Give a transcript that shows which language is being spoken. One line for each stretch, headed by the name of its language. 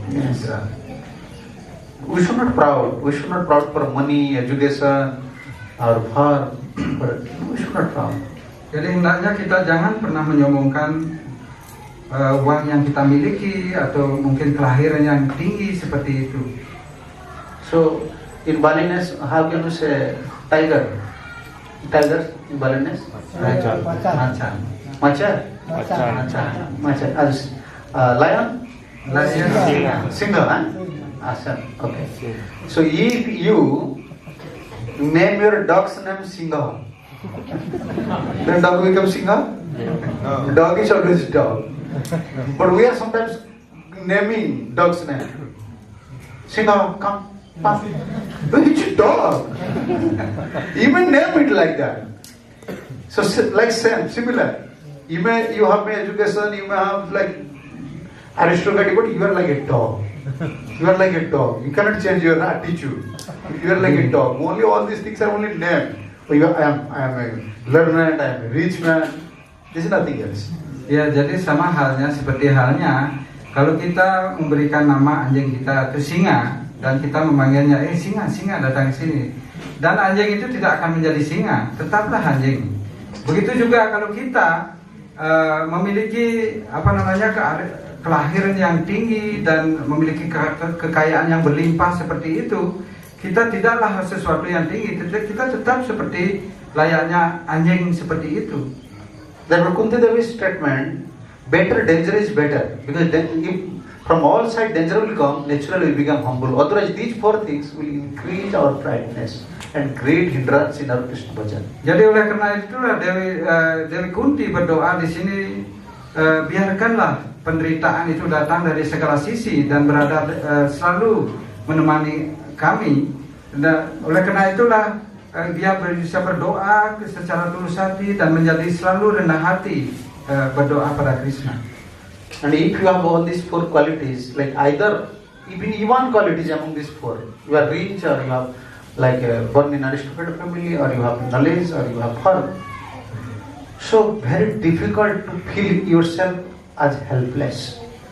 English: Yes. We should not proud. We should not proud for money, education, or for. We should not proud.
Indonesian: Jadi hendaknya kita jangan pernah menyombongkan uang yang kita miliki atau mungkin kelahiran yang tinggi seperti itu.
English: So in Balinese, how can you say tiger? Tiger in Balinese?
Balinese: Macan.
English: Macan. Macan. As lion? Lion. Singa, huh? Awesome. Okay. So if you name your dog's name Singa, then dog becomes Singa? No. Dog is always dog. But we are sometimes naming dog's name. Singa, come. Which dog? Even name it like that. So like same, similar. You have education, you may have like aristocratic, but you are like a dog. You are like a dog. You cannot change your attitude. You are like a dog. Only all these things are only named. I am a learned, I am a rich man. This is nothing else.
Indonesian: Ya, jadi sama halnya seperti halnya kalau kita memberikan nama anjing kita itu singa dan kita memanggilnya singa datang ke sini. Dan anjing itu tidak akan menjadi singa, tetaplah anjing. Begitu juga kalau kita memiliki kelahiran yang tinggi dan memiliki kekayaan yang berlimpah seperti itu, kita tidaklah sesuatu yang tinggi, kita tetap seperti layaknya anjing seperti itu.
English: Therefore, Kunti Devi's statement, better danger is better, because then if from all sides danger will come, naturally we become humble. Otherwise, these four things will increase our pride,ness and create hindrance in our Krishna bhajan.
Indonesian: Jadi oleh karena itulah Dewi Kunti berdoa di sini, biarkanlah penderitaan itu datang dari segala sisi dan berada selalu menemani kami. Dan oleh karena itulah dia bisa berdoa secara tulus hati dan menjadi selalu rendah hati berdoa pada Krishna.
English: And if you have all these four qualities, like either even one qualities among these four, you are rich or you have like born in aristocratic family, or you have knowledge, or you have heart. So very difficult to feel yourself as helpless.